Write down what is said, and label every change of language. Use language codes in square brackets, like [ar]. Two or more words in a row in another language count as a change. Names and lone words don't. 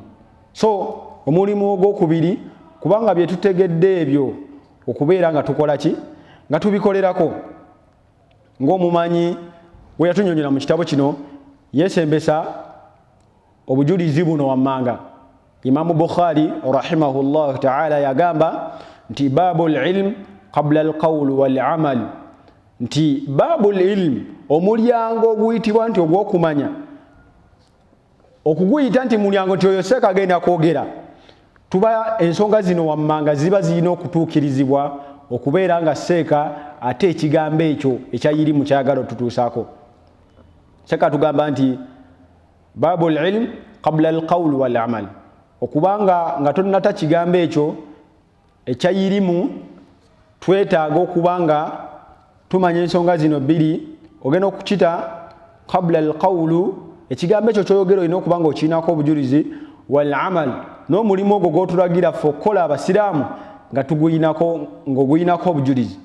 [lg] So omulimu ogwokubiri, kubanga bye tutegedde ebyo okubeera nga tukola ki? Nga tubikolerako. Ng'omumanyi we yatunyonyera mu kitabo kino yeesembesa obujulizi buno wammanga. Imamu Bukhari [ar] رحمه الله تعالى [lg] yagamba nti [ar] باب العلم قبل القول والعمل, [lg] nti [ar] باب العلم, [lg] omulyango oguyitibwa nti ogw'okumanya, okuguyita nti mulyango nti oyo seeka agenda kwogera. Tuba ensonga zino wammanga ziba zirina okutuukirizibwa okubeera nga seeka ate ekigambo ekyo ekyayirimu kyagala otutuusaako. Seeka tugamba nti [ar] باب العلم قبل القول والعمل, [lg] okubanga nga tonnata kigambo ekyo ekyayirimu, twetaaga okubanga tumanya ensonga zino bbiri. Ogenda okukita [ar] قبل القول, [lg] ekigambo ekyo kyoyogera olina okuba nga okirinako obujulizi, [ar] والعمل, [lg] n'omulimu ogwo gw'otulagira ffe okukola abasiraamu nga ng'oguyinako obujulizi.